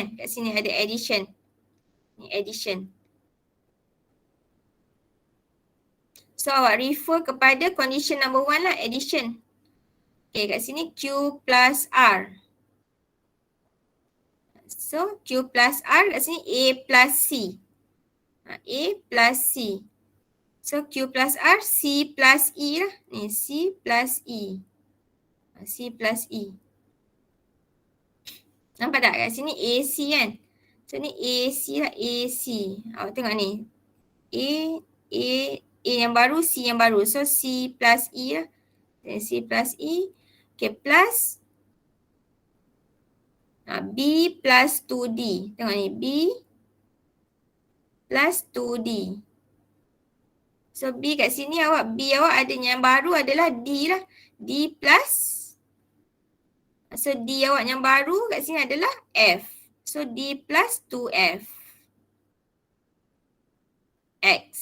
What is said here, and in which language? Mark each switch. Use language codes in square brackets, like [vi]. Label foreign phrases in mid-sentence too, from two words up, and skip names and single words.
[ms] Kat sini ada addition. Ni addition. So, awak refer kepada [en] condition number [ms] 1 lah, addition. Okay, kat sini Q plus R. So, Q plus R kat sini A plus C. A plus C. So, Q plus R, C plus E lah. Ni, C plus E. C plus E. Nampak tak kat sini AC kan? So, ni AC lah, AC. Awak tengok ni. A yang baru, C yang baru. So, C plus E lah. C plus E. Okay, plus B plus 2D. Tengok ni, B plus 2D. So, B kat sini B awak ada yang baru adalah D lah. D plus. So, D awak yang baru kat sini adalah F. So, D plus 2F. X.